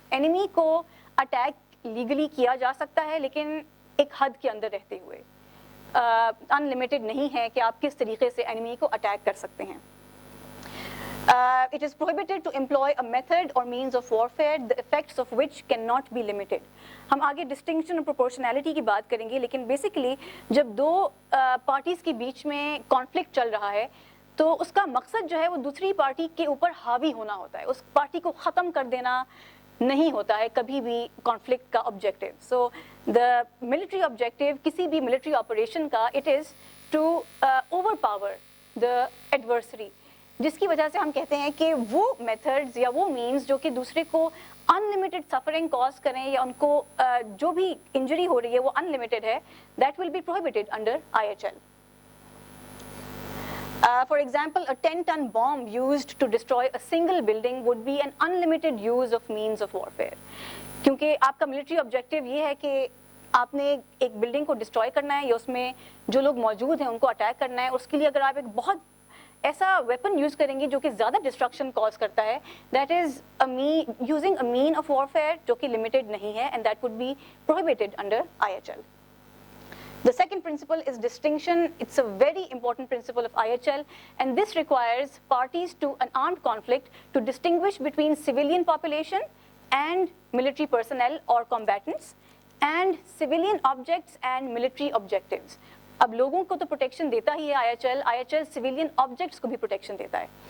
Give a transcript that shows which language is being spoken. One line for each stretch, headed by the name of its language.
Urdu: Enemy کو attack legally کیا جا سکتا ہے لیکن ایک حد کے اندر رہتے ہوئے. انلمیٹڈ نہیں ہے کہ آپ کس طریقے سے انیمی کو اٹیک کر سکتے ہیں.
English: It is prohibited to employ a method or means of warfare the effects of which cannot be limited.
Urdu: ہم آگے ڈسٹنکشن اور پروپورشنالٹی کی بات کریں گے لیکن بیسیکلی جب دو پارٹیز کے بیچ میں کانفلکٹ چل رہا ہے تو اس کا مقصد جو ہے وہ دوسری پارٹی کے اوپر حاوی ہونا ہوتا ہے, اس پارٹی کو ختم کر دینا نہیں ہوتا ہے کبھی بھی کانفلکٹ کا objective.
English: so the military objective
Urdu: کسی بھی ملٹری آپریشن کا
English: it is to overpower the adversary,
Urdu: جس کی وجہ سے ہم کہتے ہیں کہ وہ میتھڈز یا وہ مینز جو کہ دوسرے کو انلمیٹڈ سفرنگ کاز کریں یا ان کو جو بھی انجری ہو رہی ہے وہ انلمیٹڈ ہے,
English: That will be prohibited under IHL. For example, a 10-ton bomb used to destroy a single building would be an unlimited use of means of warfare.
Urdu: کیونکہ آپ کا ملٹری آبجیکٹیو یہ ہے کہ آپ نے ایک بلڈنگ کو ڈسٹروائے کرنا ہے یا اس میں جو لوگ موجود ہیں ان کو اٹیک کرنا ہے, اس کے لیے اگر آپ ایک بہت ایسا ویپن یوز کریں گے جو کہ زیادہ ڈسٹرکشن کاز کرتا ہے,
English: that is using a mean of warfare
Urdu: جو کہ لمیٹڈ نہیں ہے
English: And that would be prohibited under IHL. The second principle is distinction. It's a very important principle of IHL and this requires parties to an armed conflict to distinguish between civilian population and military personnel or combatants and civilian objects and military objectives.
Urdu: اب لوگوں کو تو protection دیتا ہی ہے IHL civilian objects کو بھی protection دیتا ہے.